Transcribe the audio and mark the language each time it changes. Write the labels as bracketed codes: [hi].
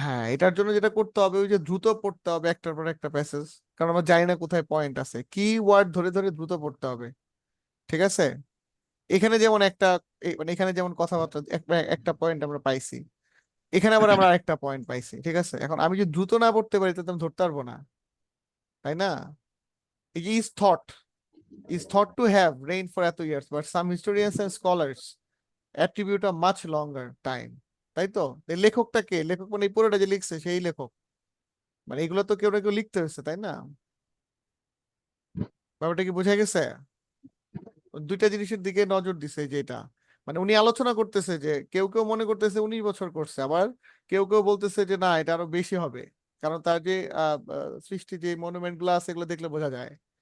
[bn] হ্যাঁ এটার জন্য যেটা করতে হবে ওই যে দ্রুত পড়তে হবে একটার পর একটা প্যাসেজ, কারণ আমরা জানি না কোথায় পয়েন্ট আছে, কি ওয়ার্ড ধরে ধরে দ্রুত পড়তে হবে, ঠিক আছে। এখানে যেমন একটা মানে এখানে যেমন কথাবার্তা একটা পয়েন্ট আমরা পাইছি, এখানে আবার আমরা আরেকটা পয়েন্ট পাইছি, ঠিক আছে। এখন আমি যদি দ্রুত না পড়তে পারি তাহলে আমি ধরতে পারবো না, তাই না? [en] এই যে is thought to have reigned for এত years, but some historians and scholars attribute a much longer time, তাই তো? [bn] এই লেখকটা কে? লেখক মানে এই পুরোটা যে লিখছে সেই লেখক, মানে এগুলো তো কেউ না কেউ লিখতে হয়েছে, তাই না? ব্যাপারটা কি বোঝা গেছে? দুইটা জিনিসের দিকে নজর দিছে, যে এটা মানে উনি আলোচনা করতেছে যে কেউ কেউ মনে করতেছে 19 বছর করছে, আবার কেউ কেউ বলতেছে যে না এটা আরো বেশি হবে, কারণ তার যে সৃষ্টি যে মনুমেন্ট গুলো আছে এগুলো দেখলে বোঝা যায়।